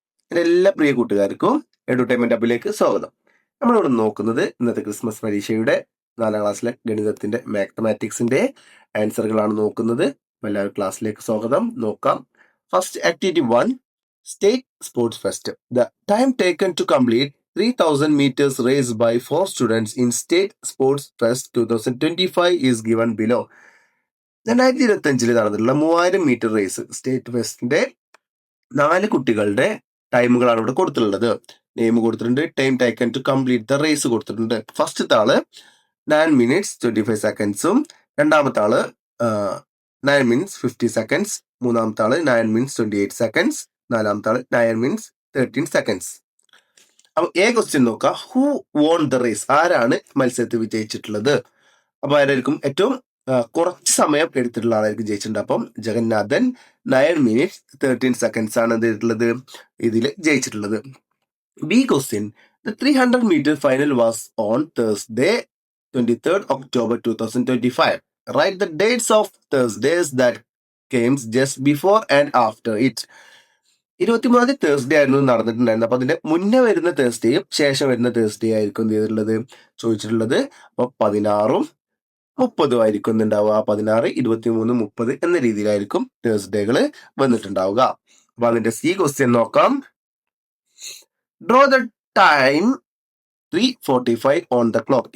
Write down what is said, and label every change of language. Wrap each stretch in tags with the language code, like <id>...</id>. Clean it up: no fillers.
<ml>എൻ്റെ എല്ലാ പ്രിയ കൂട്ടുകാർക്കും എഡ്യൂട്ടൈൻമെന്റ് ഹബിലേക്ക് സ്വാഗതം. നമ്മളിവിടെ നോക്കുന്നത് ഇന്നത്തെ ക്രിസ്മസ് പരീക്ഷയുടെ 4ാം ക്ലാസ്സിലെ ഗണിതത്തിന്റെ മാത്തമാറ്റിക്സിന്റെ ആൻസറുകളാണ് നോക്കുന്നത്. എല്ലാവരും ക്ലാസ്സിലേക്ക് സ്വാഗതം. നോക്കാം. First activity 1, state sports fest.</ml> <en>The time taken to complete 3000 meters race by 4 students in State Sports Fest 2025 is given below.</en> <ml>2025 നടന്നിട്ടുള്ള 3000 മീറ്റർ റേസ് സ്റ്റേറ്റ് ഫെസ്റ്റിന്റെ 4 കുട്ടികളുടെ ടൈമുകളാണ് ഇവിടെ കൊടുത്തിട്ടുള്ളത്. നെയിം കൊടുത്തിട്ടുണ്ട്,</ml> <en>time taken to complete the race</en> <ml>കൊടുത്തിട്ടുണ്ട്. ഫസ്റ്റത്തെ ആള് 9 minutes 25 secondsഉം, രണ്ടാമത്തെ ആള് 9 minutes 50 seconds, മൂന്നാമത്തെ ആള് 9 minutes 28 seconds, നാലാമത്തെ ആള് 9 minutes 13 seconds. അപ്പൊ ക്വസ്റ്റ്യൻ നോക്കാം.</ml> <en>Who won the race?</en> <ml>ആരാണ് മത്സരത്തിൽ വിജയിച്ചിട്ടുള്ളത്? അപ്പൊ ആരായിരിക്കും? ഏറ്റവും കുറച്ച് സമയം എടുത്തിട്ടുള്ള ആളായിരിക്കും ജയിച്ചിട്ടുണ്ട്. അപ്പം ജഗന്നാഥൻ 9 minutes 13 seconds ആണ് എന്ത് ഇതിൽ ജയിച്ചിട്ടുള്ളത്. B question.</ml> <en>The 300 meter final was on Thursday 23rd October 2025. Write the dates of Thursdays that came just before and after it.</en> <ml>23 Thursday ആയിരുന്നു നടന്നിട്ടുണ്ടായിരുന്നത്. അപ്പൊ അതിന്റെ മുന്നേ വരുന്ന തേഴ്സ്ഡേയും ശേഷം വരുന്ന തേഴ്സ്ഡേ ആയിരിക്കും എന്ത് ചെയ്തിട്ടുള്ളത് ചോദിച്ചിട്ടുള്ളത്. അപ്പൊ 16ഉം 30ഉം ആയിരിക്കും ഉണ്ടാവുക. 16, 23, 30 എന്ന രീതിയിലായിരിക്കും തേഴ്സ്ഡേകൾ വന്നിട്ടുണ്ടാവുക. അപ്പൊ അതിന്റെ സി ക്വസ്റ്റ്യൻ നോക്കാം.</ml> <en>Draw the time 3:45 on the clock.</en>